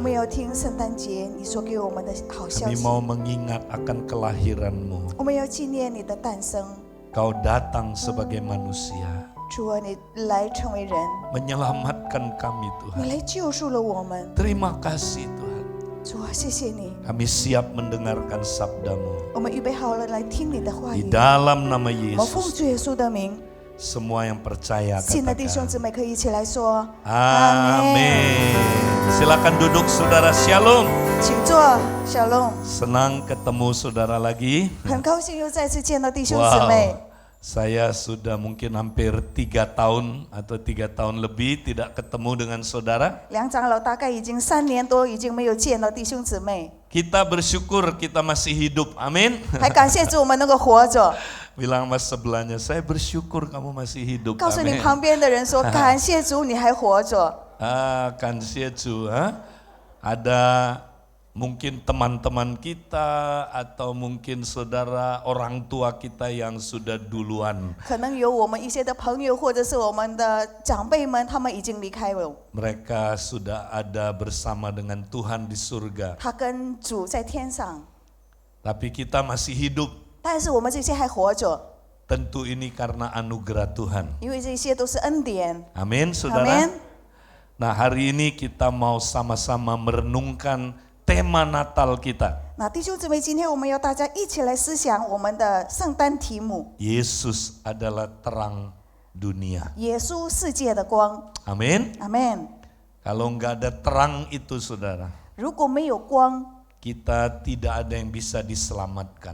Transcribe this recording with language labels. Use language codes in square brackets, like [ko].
[zh] 们要听圣诞节你所给我们的好消 [id] Kami [zh] 息， [id] mau mengingat akan kelahiran-Mu. [zh] 我们要纪念你的诞生。 [id] Kau datang sebagai manusia, [zh] 主啊，你来成为人， [id] menyelamatkan kami [zh] 你 [id] Tuhan. [zh] 来救赎了我们。 [id] Terima kasih Tuhan. [zh] 主啊，谢谢你， [id] Kami siap mendengarkan sabda-Mu. [zh] 我们预备好了来听你的话 [id] Di [zh] 语。 [id] dalam nama [zh] 我们奉 [id] Yesus, [zh] 主耶稣的名， [id] semua yang percaya [zh] 信的弟兄 [id] katakan [zh] 姊妹可以一起来说 [id] Amin. Silakan duduk saudara, Shalom. [zh] 请坐，Shalom。 [id] Senang ketemu saudara lagi. [zh] 很高兴又再次见到弟兄姊妹。 [id] Saya sudah mungkin hampir 3 tahun atau 3 tahun lebih tidak ketemu dengan saudara. [zh] 梁长老大概已经3年多，已经没有见到弟兄姊妹， [id] Kita bersyukur kita masih hidup, amin. [zh] 还感谢主我们能够活着。 [id] Bilang mas sebelahnya, saya bersyukur kamu masih hidup, [zh] 告诉你 [id] amin. [zh] 旁边的人说，感谢主你还活着。感谢主. [id] Ada mungkin teman-teman kita atau mungkin saudara orang tua kita yang sudah duluan. [zh] 可能有我们一些的朋友，或者是我们的长辈们，他们已经离开了， [id] Mereka sudah ada bersama dengan Tuhan di surga. [zh] 他跟主在天上， [id] Tapi kita masih hidup. [zh] 但是我们这些还活着， [id] Tentu ini karena anugerah Tuhan. [zh] 因为这些都是恩典。 [id] Amin, saudara. [zh] 门。 [id] Nah, hari ini kita mau sama-sama merenungkan tema Natal kita. [zh] 那弟兄姊妹，今天我们要大家一起来思想我们的圣诞题目： [id] Yesus adalah terang dunia. [zh] 耶稣世界的光。 [id] Amin. [zh] 阿门。 [id] Kalau nggak ada terang itu, saudara, [zh] 如果没有光， [id] kita tidak ada yang bisa diselamatkan.